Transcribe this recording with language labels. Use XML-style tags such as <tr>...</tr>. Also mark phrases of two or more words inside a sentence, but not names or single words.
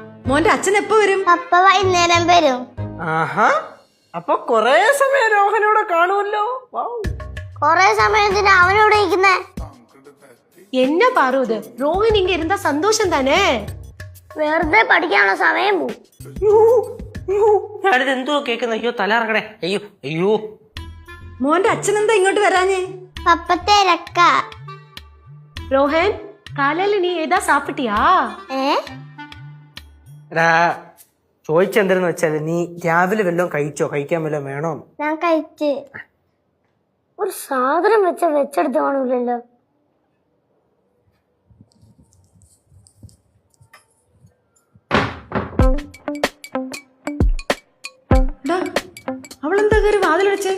<ml>മോന്റെ അച്ഛൻ എപ്പോ വരും? പപ്പ വൈകുന്നേരം വരും. ആഹാ, അപ്പൊ കൊറേ സമയം രോഹനോടെ കാണുമല്ലോ. കൊറേ സമയത്തിന് അവനോട് ഇരിക്കുന്നേ.</ml> <ta>என்ன பாரு இது? ரோஹன் இங்க இருந்தா சந்தோஷம் தானே.</ta> <ml>വെറുതെ പഠിക്കാനുള്ള സമയം പോവും. ഞാനിത് എന്തോ കേൾക്കുന്ന? അയ്യോ തലറങ്ങണേ. അയ്യോ അയ്യോ. മോന്റെ അച്ഛൻ എന്താ ഇങ്ങോട്ട് വരാഞ്ഞേ? പപ്പ തിരക്ക.</ml> <ta>ரோஹன் காலையில நீ ஏதா சாப்பிட்டியா?</ta> <ml>ചോദിച്ചെന്തെന്ന് വെച്ചാല് നീ രാവിലെ വല്ലതും കഴിച്ചോ? കഴിക്കാൻ വല്ലതും വേണോ? ഞാൻ കഴിച്ച്. ഒരു സാധനം വെച്ചെടുത്ത് കാണൂലല്ലോ. അവളെന്താ കയറി വാതിലടച്ചേ?</ml>